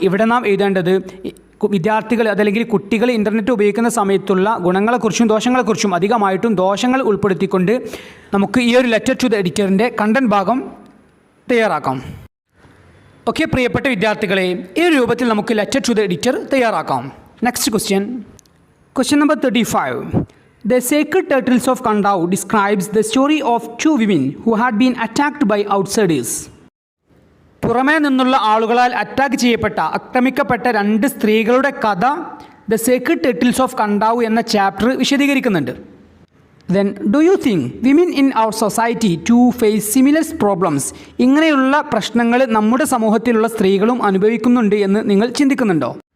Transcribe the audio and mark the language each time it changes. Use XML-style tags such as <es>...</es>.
<ml>ഇവിടെ നാം എഴുതേണ്ടത് വിദ്യാർത്ഥികൾ അതല്ലെങ്കിൽ കുട്ടികൾ ഇൻ്റർനെറ്റ് ഉപയോഗിക്കുന്ന സമയത്തുള്ള ഗുണങ്ങളെക്കുറിച്ചും ദോഷങ്ങളെക്കുറിച്ചും, അധികമായിട്ടും ദോഷങ്ങൾ ഉൾപ്പെടുത്തിക്കൊണ്ട് നമുക്ക് ഈ ഒരു ലെറ്റർ ടു ദ എഡിറ്ററിൻ്റെ കണ്ടന്റ് ഭാഗം തയ്യാറാക്കാം. ഓക്കെ പ്രിയപ്പെട്ട വിദ്യാർത്ഥികളെ, ഈ ഒരു രൂപത്തിൽ നമുക്ക് ലെറ്റർ ടു ദ എഡിറ്റർ തയ്യാറാക്കാം.</ml> <en>Next question number 35. The Sacred Turtles of Kandau describes the story of 2 women who had been attacked by outsiders.</en> <ml>പുറമേ നിന്നുള്ള ആളുകളാൽ ആക്രമിക്കപ്പെട്ട 2 സ്ത്രീകളുടെ കഥ ദ സേക്രഡ് ടർട്ടിൽസ് ഓഫ് കണ്ടാവു എന്ന ചാപ്റ്റർ വിശദീകരിക്കുന്നുണ്ട്.</ml> <en>Then do you think women in our society to face similar problems?</en> <ml>ഇങ്ങനെയുള്ള പ്രശ്നങ്ങൾ നമ്മുടെ സമൂഹത്തിലുള്ള സ്ത്രീകളും അനുഭവിക്കുന്നുണ്ട് എന്ന് നിങ്ങൾ ചിന്തിക്കുന്നുണ്ടോ?</ml>